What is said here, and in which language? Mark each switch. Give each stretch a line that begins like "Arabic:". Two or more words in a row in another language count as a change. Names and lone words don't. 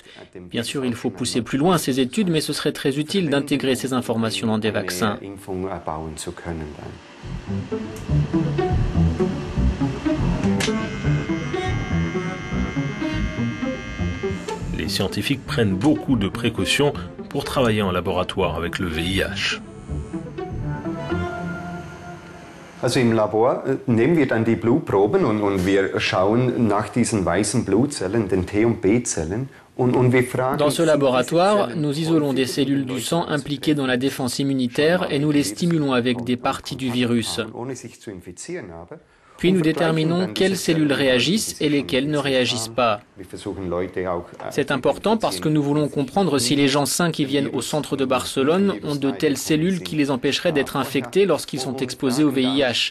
French: Bien sûr, il faut pousser plus loin ces études, mais ce serait très utile d'intégrer ces informations dans des vaccins. Les scientifiques prennent beaucoup de précautions pour travailler en laboratoire avec le VIH.
German: Also im Labor nehmen wir dann die Blutproben und wir schauen nach diesen weißen Blutzellen, den T- und B-Zellen.
French: Dans ce laboratoire, nous isolons des cellules du sang impliquées dans la défense immunitaire et nous les stimulons avec des parties du virus. Puis nous déterminons quelles cellules réagissent et lesquelles ne réagissent pas. C'est important parce que nous voulons comprendre si les gens sains qui viennent au centre de Barcelone ont de telles cellules qui les empêcheraient d'être infectés lorsqu'ils sont exposés au VIH.